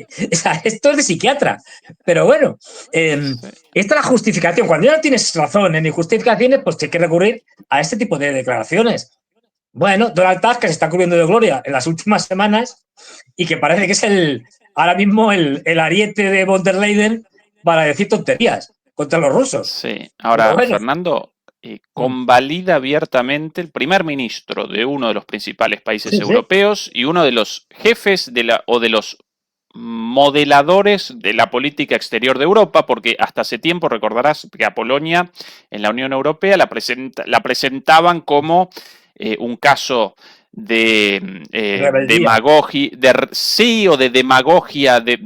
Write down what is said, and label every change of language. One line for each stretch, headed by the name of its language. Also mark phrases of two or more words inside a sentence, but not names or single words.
Spanish: O sea, esto es de psiquiatra. Pero bueno, esta es la justificación. Cuando ya no tienes razón en justificaciones, pues hay que recurrir a este tipo de declaraciones. Bueno, Donald Tusk, que se está cubriendo de gloria en las últimas semanas y que parece que es ahora mismo el ariete de von der Leyen para decir tonterías contra los rusos. Sí, ahora, bueno, Fernando, convalida abiertamente el primer ministro de uno de los principales países europeos y uno de los jefes de los modeladores de la política exterior de Europa, porque hasta hace tiempo recordarás que a Polonia en la Unión Europea la presentaban como un caso de demagogia, de demagogia,